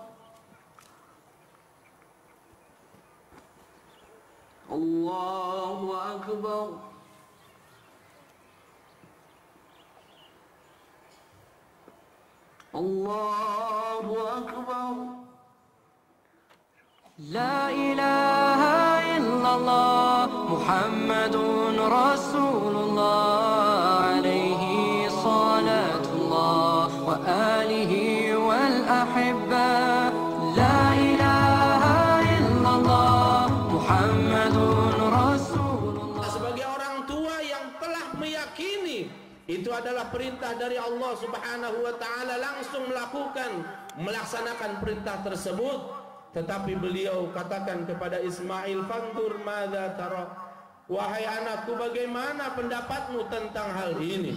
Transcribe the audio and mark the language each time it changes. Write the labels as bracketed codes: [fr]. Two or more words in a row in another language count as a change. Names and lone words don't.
[ar] الله أكبر. الله أكبر. لا إله إلا الله محمد رسول الله عليه صلاة الله وعلى آله والأحباء. لا إله إلا الله محمد رسول الله. [id] Sebagai orang tua yang telah meyakini itu adalah perintah dari Allah [ar] سبحانه وتعالى, [id] langsung melaksanakan perintah tersebut. Tetapi beliau katakan kepada Ismail, [ar] "فانظر ماذا ترى?" [id] Wahai anakku, bagaimana pendapatmu tentang hal ini?